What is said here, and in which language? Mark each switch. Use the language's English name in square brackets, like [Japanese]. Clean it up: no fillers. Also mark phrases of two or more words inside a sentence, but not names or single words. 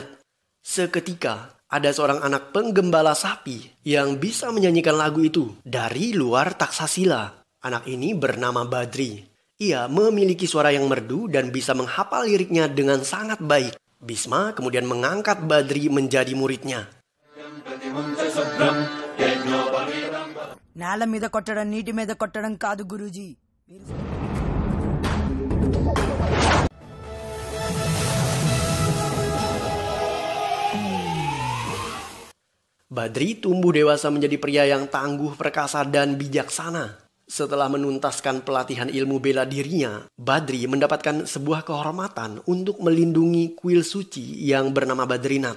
[Indonesian] Seketika ada seorang anak penggembala sapi yang bisa menyanyikan lagu itu dari luar Taksasila. Anak ini bernama Badri. Ia memiliki suara yang merdu dan bisa menghafal liriknya dengan sangat baik. Bhisma kemudian mengangkat Badri menjadi muridnya. [Telugu] నేల మీద కొట్టడం నీటి మీద కొట్టడం కాదు గురూజీ. [Indonesian] Badri tumbuh dewasa menjadi pria yang tangguh, perkasa, dan bijaksana. Setelah menuntaskan pelatihan ilmu bela dirinya, Badri mendapatkan sebuah kehormatan untuk melindungi kuil suci yang bernama Badrinath.